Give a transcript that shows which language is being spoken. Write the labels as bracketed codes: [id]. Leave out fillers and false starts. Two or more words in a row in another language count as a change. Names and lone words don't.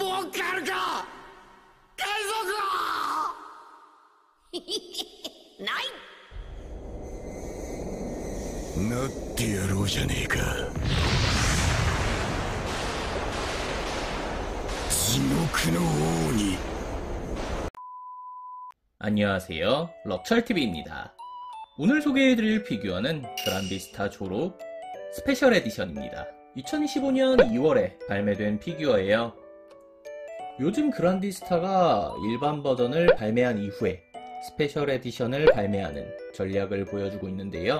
[ja] ボンカルか海賊王ないなってやろうじゃねえか。地獄の王に。 [ko] 안녕하세요, 럭철TV입니다. 오늘 소개해드릴 피규어는 그란디스타 조로 스페셜 에디션입니다. 2015년 2월에 발매된 피규어예요. 요즘 그란디스타가 일반 버전을 발매한 이후에 스페셜 에디션을 발매하는 전략을 보여주고 있는데요.